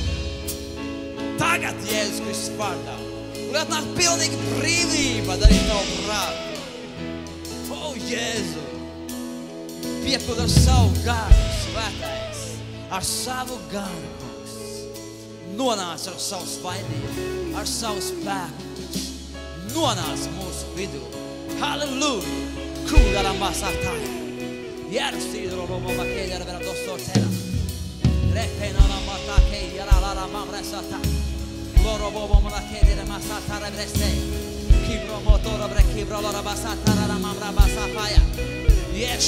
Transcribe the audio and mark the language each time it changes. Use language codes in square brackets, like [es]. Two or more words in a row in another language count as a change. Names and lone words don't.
[lv] Tagad, Jēzus Kristus vārdā, lai atnāk pilnīga brīvība darīt Tavu prātu. O, Jēzu, piepildi ar savu garu, Svētais, ar savu garu, kungs. Nonāc ar savu svaidību, ar savu spēku, nonāc mūsu vidū. Halleluja! Kūdara masātāja. Järjestidro romoma keijara vera tossortera. Repenana mata keijara lara mamresata. Loro bomona keijara masatara breste. Kibro motora bre kibro lara basatara mamra basapaya.